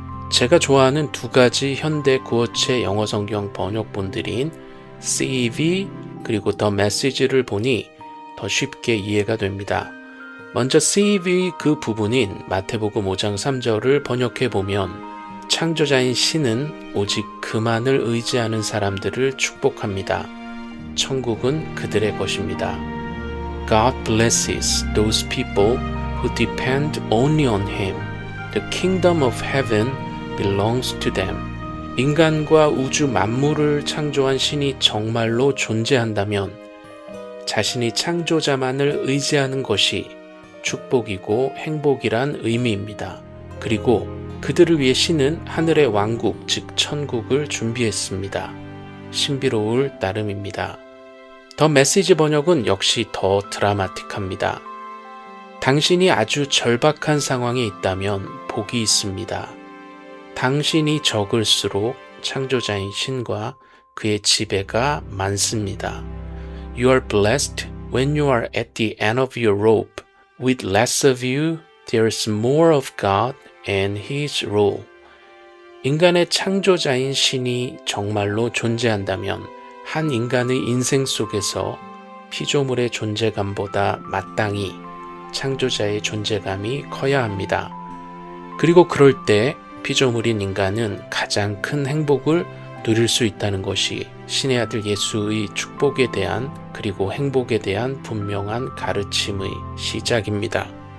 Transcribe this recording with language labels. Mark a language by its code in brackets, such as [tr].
[ko] 제가 좋아하는 두 가지 현대 구어체 영어 성경 번역본들인 CEV 그리고 The Message를 보니 더 쉽게 이해가 됩니다. 먼저 CEV 그 부분인 마태복음 5장 3절을 번역해보면 창조자인 신은 오직 그만을 의지하는 사람들을 축복합니다. 천국은 그들의 것입니다. [en] God blesses those people who depend only on Him. The kingdom of heaven belongs to them. [ko] 인간과 우주 만물을 창조한 신이 정말로 존재한다면 자신이 창조자만을 의지하는 것이 축복이고 행복이란 의미입니다. 그리고 그들을 위해 신은 하늘의 왕국, 즉 천국을 준비했습니다. 신비로울 따름입니다. 더 메시지 번역은 역시 더 드라마틱합니다. 당신이 아주 절박한 상황에 있다면 복이 있습니다. 당신이 적을수록 창조자인 신과 그의 지배가 많습니다. [en] You are blessed when you are at the end of your rope. With less of you, there is more of God and His rule. [ko] 인간의 창조자인 신이 정말로 존재한다면 한 인간의 인생 속에서 피조물의 존재감보다 마땅히 창조자의 존재감이 커야 합니다. 그리고 그럴 때 피조물인 인간은 가장 큰 행복을 누릴 수 있다는 것이 신의 아들 예수의 축복에 대한 그리고 행복에 대한 분명한 가르침의 시작입니다.